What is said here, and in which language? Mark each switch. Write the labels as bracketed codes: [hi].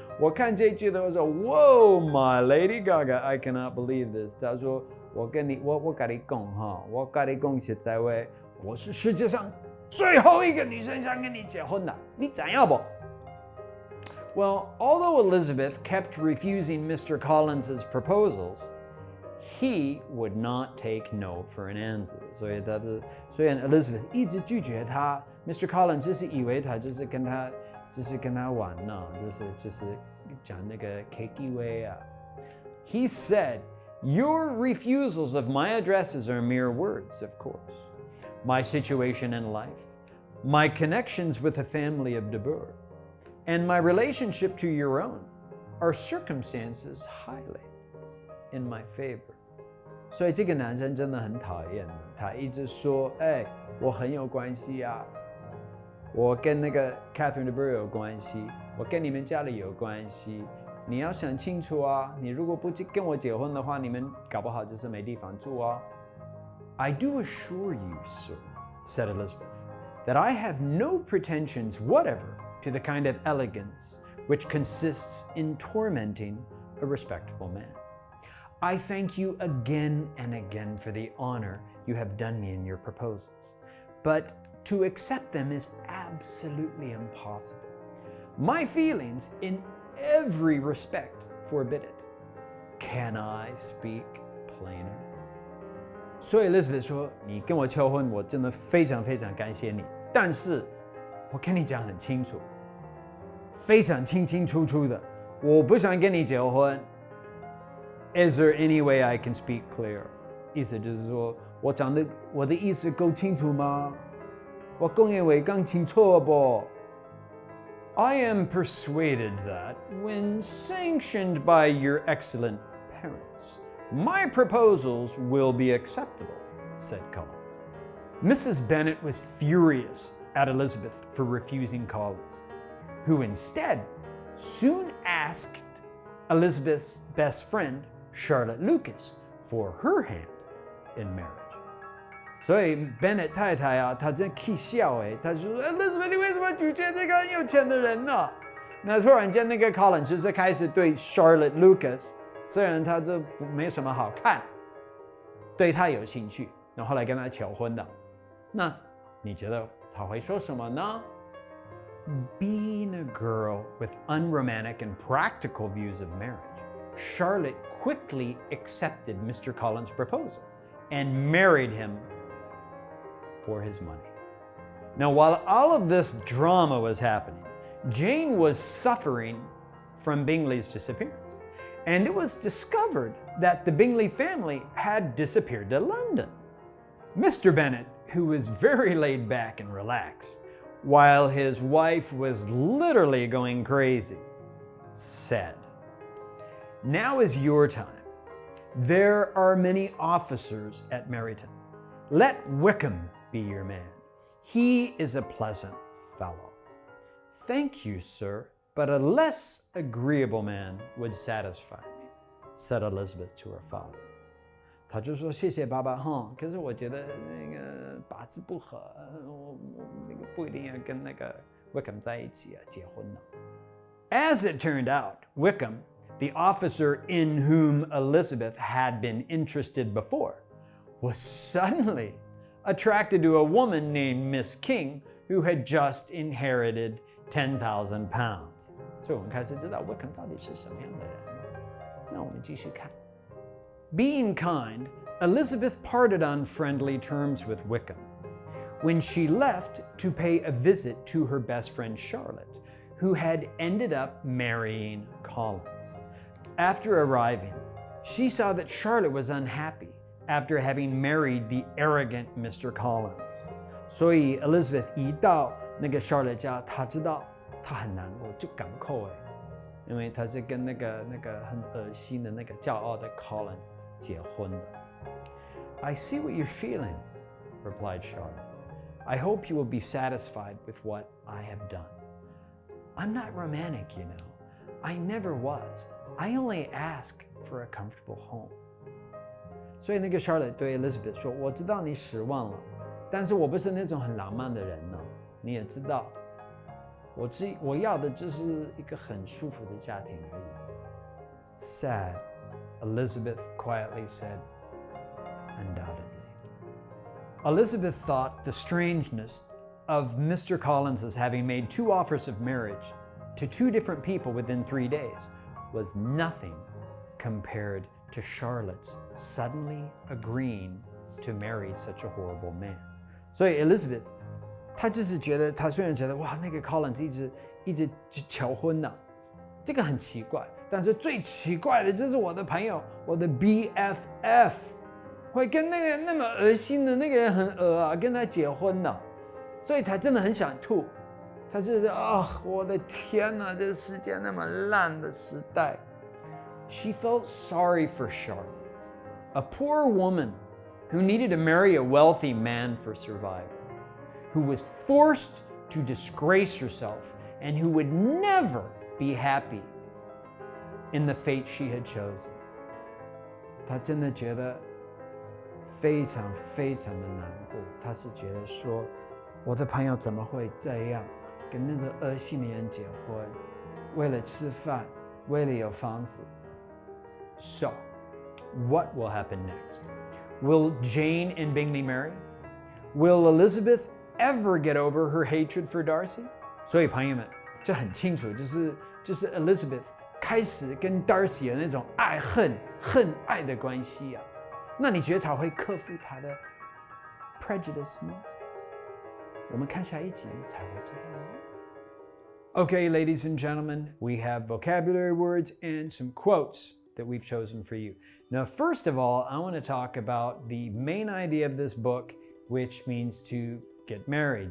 [zh] 我看这句的时候 [en] ，Whoa, my Lady Gaga, I cannot believe this. [zh] 他说：“我跟你讲哈，我跟你讲实在话，我是世界上最后一个女生想跟你结婚的，你怎样不？” [en] Well, although Elizabeth kept refusing Mr. Collins's proposals, he would not take no for an answer. [zh] 所以虽然 Elizabeth 一直拒绝他 ，Mr. Collins 就是以为他就是跟他玩呢，就是讲那个 KTV 啊。 [en] He said, "Your refusals of my addresses are mere words, of course. My situation in life, my connections with the family of De Boer, and my relationship to your own are circumstances highly in my favor." [zh] 所以这个男生真的很讨厌的，他一直说：“我很有关系啊，我跟那个 Catherine de Boer 有关系，我跟你们家里有关系。你要想清楚啊，你如果不跟我结婚的话，你们搞不好就是没地方住啊。” [en] "I do assure you, sir," said Elizabeth, "that I have no pretensions whatever to the kind of elegance which consists in tormenting a respectable man. I thank you again and again for the honor you have done me in your proposals, but to accept them is absolutely impossible. My feelings in every respect forbid it. Can I speak plainer? [zh] 所以 Elizabeth 说，你跟我求婚，我真的非常非常感谢你，但是我跟你讲很清楚，非常清清楚楚的，我不想跟你结婚。 [en] Is there any way I can speak clear? [zh] 意思就是说，我的意思够清楚吗？我讲的话讲清楚不？ [en] I am persuaded that, when sanctioned by your excellent parents, my proposals will be acceptable, said Collins. Mrs. Bennet was furious at Elizabeth for refusing Collins, who instead soon asked Elizabeth's best friend, Charlotte Lucas, for her hand in marriage. [zh] 所以 Bennet 太太啊，她真气笑她就说 Elizabeth 你为什么拒绝这个很有钱的人呢？那突然间那个 Collins 就是开始对 Charlotte Lucas， 虽然他这没什么好看，对他有兴趣，然后后来跟他求婚的。那你觉得他会说什么呢？ [en] Being a girl with unromantic and practical views of marriage, Charlotte quickly accepted Mr. Collins' proposal and married him for his money. Now, while all of this drama was happening, Jane was suffering from Bingley's disappearance, and it was discovered that the Bingley family had disappeared to London. Mr. Bennet, who was very laid back and relaxed, while his wife was literally going crazy, said, "Now is your time. There are many officers at Meryton. Let Wickham be your man. He is a pleasant fellow." "Thank you, sir, but a less agreeable man would satisfy me," said Elizabeth to her father. [zh] 他就说谢谢爸爸哈，可是我觉得那个八字不合，我那个不一定要跟那个 Wickham 在一起结婚呢。 [en] As it turned out, Wickham, the officer in whom Elizabeth had been interested before, was suddenly attracted to a woman named Miss King, who had just inherited 10,000 pounds. [zh] 所以我们开始知道 Wickham 到底是什么样的人呢？那我们继续看。 [en] Being kind, Elizabeth parted on friendly terms with Wickham. When she left to pay a visit to her best friend Charlotte, who had ended up marrying Collins. After arriving, she saw that Charlotte was unhappy after having married the arrogant Mr. Collins. [zh] 所以 Elizabeth 一到那个 Charlotte 家，她知道她很难过，就赶扣因为她是跟那个很恶心的那个骄傲的 Collins 结婚的。 [en] I see what you're feeling, replied Charlotte. I hope you will be satisfied with what I have done. I'm not romantic, you know. I never was. I only ask for a comfortable home. [zh] 所以那个 Charlotte 对 Elizabeth 说：“我知道你失望了，但是我不是那种很浪漫的人呢。你也知道，我要的就是一个很舒服的家庭而已。” [en] Sad, Elizabeth quietly said, "Undoubtedly." Elizabeth thought the strangeness of Mr. Collins's having made 2 offers of marriage to 2 different people within 3 days was nothing compared to Charlotte's suddenly agreeing to marry such a horrible man. [zh] 所以 Elizabeth 她就是觉得，她虽然觉得哇，那个 Collins 一直求婚呢，这个很奇怪，但是最奇怪的就是我的朋友，我的 BFF 会跟那个那么恶心的那个人很恶啊，跟他结婚呢，所以她真的很想吐，她就是我的天哪，这个世界那么烂的时代。 [en] She felt sorry for Charlotte, a poor woman who needed to marry a wealthy man for survival, who was forced to disgrace herself and who would never be happy in the fate she had chosen. [zh] 她真的觉得非常非常的难过，她是觉得说，我的朋友怎么会这样？跟那个恶心的人结婚，为了吃饭，为了有房子。 [en] So, what will happen next? Will Jane and Bingley marry? Will Elizabeth ever get over her hatred for Darcy? [zh] 所以朋友们，这很清楚，就是 Elizabeth 开始跟 Darcy 有那种恨爱的关系啊。那你觉得他会克服他的 prejudice 吗？我们看下一集才会知道。 [en] Okay, ladies and gentlemen, we have vocabulary words and some quotes that we've chosen for you. Now, first of all, I want to talk about the main idea of this book, which means to get married.